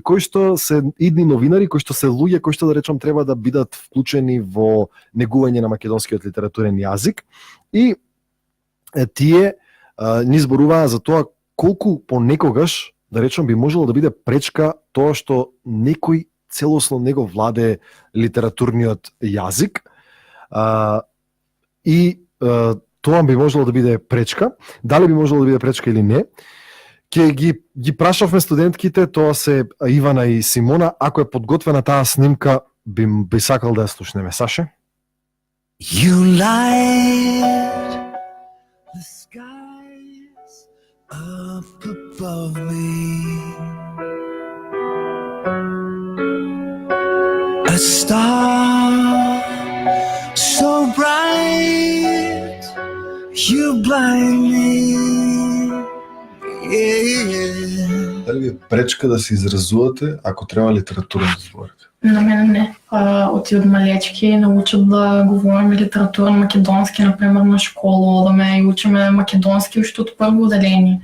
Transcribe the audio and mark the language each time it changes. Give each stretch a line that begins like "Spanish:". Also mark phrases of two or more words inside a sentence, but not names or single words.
Macedonian: кои што се идни новинари, кои што се луѓе кои што да речам треба да бидат вклучени во негување на македонскиот литературен јазик и тие ни зборуваа за тоа колку понекогаш, да речам, би можело да биде пречка тоа што некој целосно него владее литературниот јазик и тоа би можело да биде пречка. Дали би можело да биде пречка или не? Ке ги прашавме студентките, тоа се Ивана и Симона, ако е подготвена таа снимка, би сакал да ја слушнеме. Саше?
English: You light the skies up above me, a star so bright you blind me.
Macedonian: Дали ви е пречка да се изразувате ако треба литературно да зборите? На мене не.
Bulgarian: От малечки научат да говорим литература на македонски, например, на школа, да ме учиме македонски още от първо отделение.